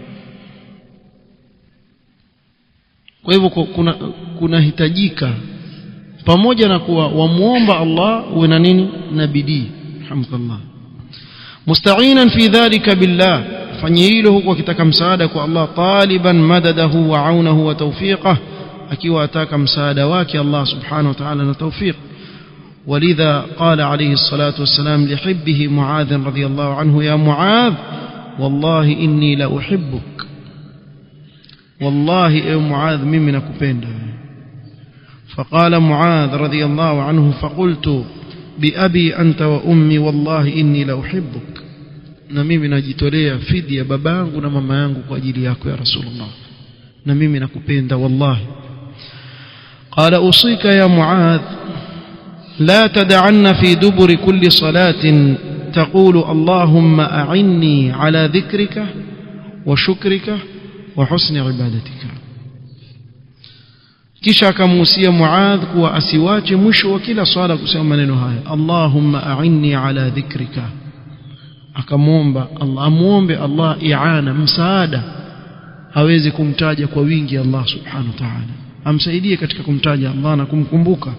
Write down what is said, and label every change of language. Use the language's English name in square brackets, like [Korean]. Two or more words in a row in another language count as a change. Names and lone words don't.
[Swahili] Kwa hivyo kuna hitajika pamoja na kuwa wamuomba Allah uwe na nini? Na bidii. Alhamdulillah. [Arabic] مستعينا في ذلك بالله, [Swahili] fanye hilo huko akitaka msaada kwa Allah. [Arabic] طالبا مدده وعونه وتوفيقه, [Swahili] akiwa ataka msaada wake Allah [Arabic] سبحانه وتعالى [Swahili] na tawfiq. [Arabic] ولذا قال عليه الصلاة والسلام لحبه معاذ رضي الله عنه, يا معاذ والله إني لأحبك, والله يا معاذ ممن كبند. فقال معاذ رضي الله عنه, فقلت بأبي أنت وأمي والله إني لأحبك, [Swahili] na mimi najitolea fidia babangu na mama yangu kwa ajili yako [Arabic] يا رسول الله, [Swahili] na mimi nakupenda wallahi. [Arabic] قال أوصيك يا معاذ لا تدعن في دبر كل صلاة تقول اللهم أعني على ذكرك وشكرك وحسن عبادتك. [Swahili] kisha akamuhusia Muadh kuwa asiwache mwisho wa kila swala kusema maneno haya, [Arabic] اللهم أعني على ذكرك. [Swahili] Akamuomba Allah, amuombe Allah i'ana, msaada, aweze kumtaja kwa wingi Allah [Arabic] سبحانه وتعالى, [Swahili] amsaidie katika kumtaja Allah na kumkumbuka.